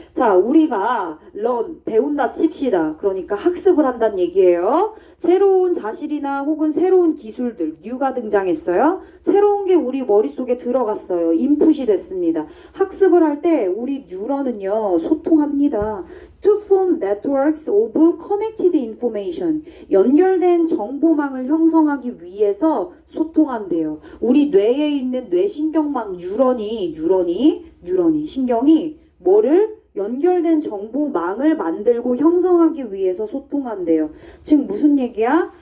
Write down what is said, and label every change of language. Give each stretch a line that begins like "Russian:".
Korean: 자, 우리가 배운다 칩시다. 그러니까 학습을 한다는 얘기예요. 새로운 사실이나 혹은 새로운 기술들, 뉴가 등장했어요. 새로운 게 우리 머릿속에 들어갔어요. 인풋이 됐습니다. 학습을 할 때 우리 뉴런은요, 소통합니다.
English: To form networks of connected information.
Korean: 연결된 정보망을 형성하기 위해서 소통한대요. 우리 뇌에 있는 뇌신경망 뉴런이 신경이 뭐를 연결된 정보망을 만들고 형성하기 위해서 소통한대요. 즉 무슨 얘기야?